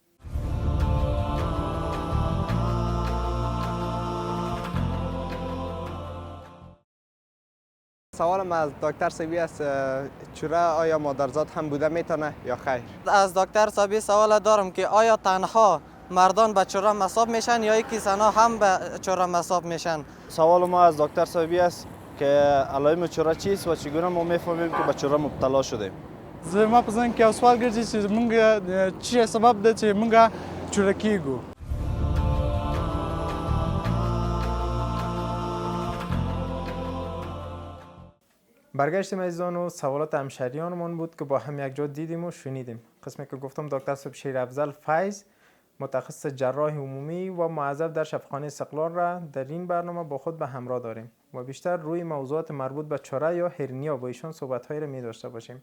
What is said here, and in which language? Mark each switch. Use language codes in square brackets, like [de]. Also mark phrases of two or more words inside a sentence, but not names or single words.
[fa] سوالم از دکتر سیبی است، چره آیا مادرزاد هم بوده میتونه یا خیر؟ از دکتر سابی سوال دارم که آیا تنها مردان به چره مصاب میشن یا یکی زنها هم به چره مصاب میشن؟ سوال ما از دکتر سابی است که علائم چره چیست و چگونه ما میفهمیم که به چره مبتلا شدیم؟ [ps] زما په ځین کې یو سوال ګرځي چې موږ چی سبب ده چې موږ چوره کیږو. [fa] برگشتیم عزیزان و سوالات همشهریانمون بود که با هم یک جا دیدیم و شنیدیم. قسمی که گفتم دکتر صاحب شیرافضل فیض متخصص جراح عمومی و موظف در شفاخانه استقلال را در این برنامه با خود به همراه داریم و بیشتر روی موضوعات مربوط به چره یا هرنیا با ایشان صحبت‌هایی را می داشته باشیم.